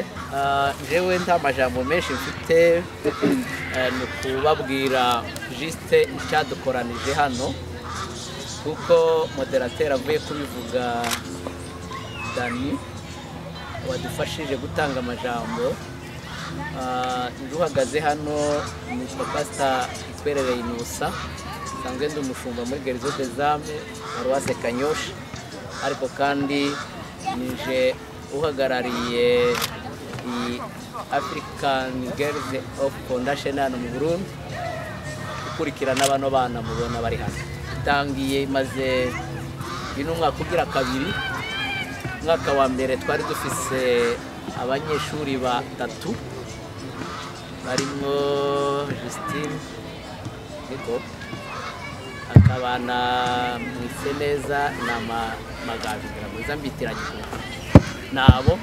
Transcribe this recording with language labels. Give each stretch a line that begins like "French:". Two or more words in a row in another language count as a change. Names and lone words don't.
Rundi: Jewe nta majambo menshi mfite, ni kubabwira juste icyadukoranije hano, kuko moderateur avuye kubivuga Dani wadufashije gutanga amajambo. Nduhagaze hano ni Pastor Gikwerere Innocent, sanzwe ndi umushumba muri Gerzo des Âmes Paroisse Kanyosha, ariko kandi nije uhagarariye i African Girls Hope Foundation hano mu Burundi, ukurikirana bano bana mubona bari hano. Tangiye maze bino mwaka ugira kabiri. Mwaka wa mbere twari dufise abanyeshuri batatu, barimo Justine Niko, akabana Mwiseneza na Magaje mwiza mbitiranye nabo.